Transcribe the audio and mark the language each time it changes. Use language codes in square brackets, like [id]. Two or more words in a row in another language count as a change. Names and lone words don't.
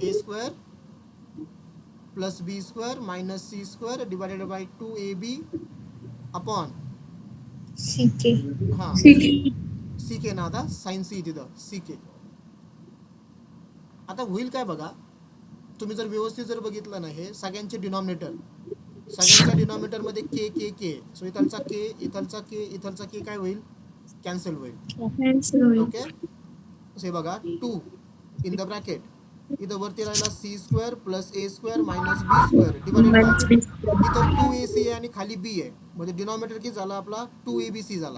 [en] a square plus b square minus c square divided by 2ab upon सीके. [mr] हां सी के ना. आता साइन सी तिथं सी के. आता होईल काय बघा. तुम्ही जर व्यवस्थित जर बघितलं ना हे सगळ्यांचे डिनॉमिनेटर, सगळ्यांच्या डिनॉमिनेटरमध्ये के के के. सो इथलचा के इथलचा के इथलचा के काय होईल? कॅन्सल होईल. Cancel होईल. ओके, हे बघा 2 [en] in the bracket. [mr] इथं वरती राहिला [en] c square plus a square minus b square divided Minus बाय B square. [mr] इथं 2ac आहे आणि खाली बी आहे. म्हणजे डिनॉमिनेटर किती झाला आपला? 2abc झाला